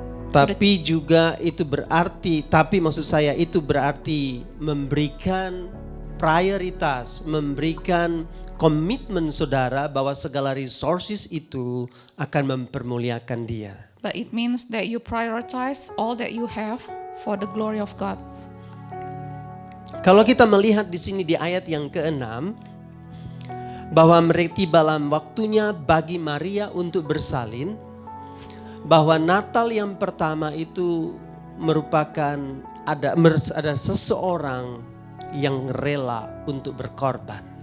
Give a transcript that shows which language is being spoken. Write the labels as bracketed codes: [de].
[id] Tapi juga itu berarti, maksud saya itu berarti memberikan prioritas, memberikan komitmen saudara bahwa segala resources itu akan mempermuliakan Dia. [en] But it means that you prioritize all that you have for the glory of God. [id] Kalau kita melihat di sini di ayat yang ke-6, bahwa mereka tiba dalam waktunya bagi Maria untuk bersalin, bahwa Natal yang pertama itu merupakan ada seseorang yang rela untuk berkorban.